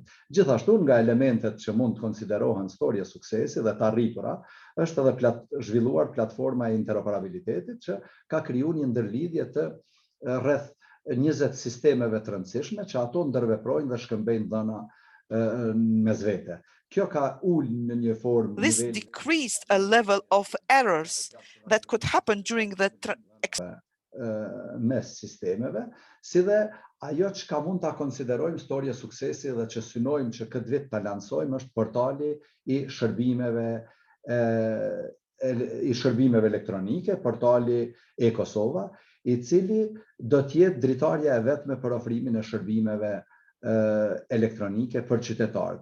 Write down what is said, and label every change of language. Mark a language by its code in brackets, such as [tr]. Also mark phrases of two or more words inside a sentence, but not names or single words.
[sq] Gjithashtu, nga elementet që mund të konsiderohen storje suksesi dhe të arritura, është edhe zhvilluar platforma e interoperabilitetit që ka kriju një ndërlidhje të rreth 20 sistemeve të rëndësishme që ato ndërveprojnë dhe shkëmbejnë dhëna mes vete. Kjo ka ullë në një formë... [en] This decreased a level of errors that could happen during the [sq] mes sistemeve, si dhe ajo që ka mund të konsiderojmë storje suksesi dhe që synojmë që këtë vit të lansojmë është portali i shërbimeve elektronike, portali e-Kosova, i cili do t'jetë dritarja e vetme për ofrimin e shërbimeve elektronike për qytetarë.